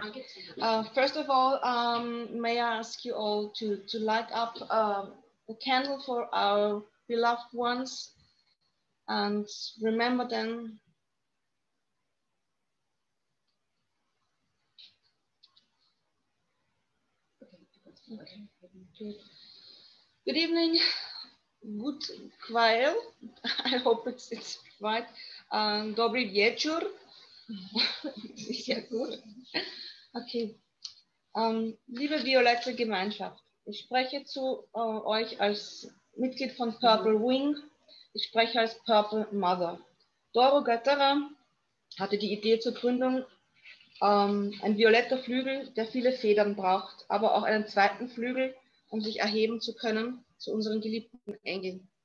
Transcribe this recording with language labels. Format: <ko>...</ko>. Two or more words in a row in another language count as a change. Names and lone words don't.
<en>First of all, may I ask you all to light up a candle for our beloved ones and remember them. Okay. Good evening. Good chwil. I hope it's right.</en> <pl>Dobry wieczór.</pl> <de>Sehr gut. Okay. Liebe violette Gemeinschaft, ich spreche zu euch als Mitglied von Purple Wing. Ich spreche als Purple Mother. Doro Götterer hatte die Idee zur Gründung, ein violetter Flügel, der viele Federn braucht, aber auch einen zweiten Flügel, um sich erheben zu können zu unseren geliebten Engeln.</de>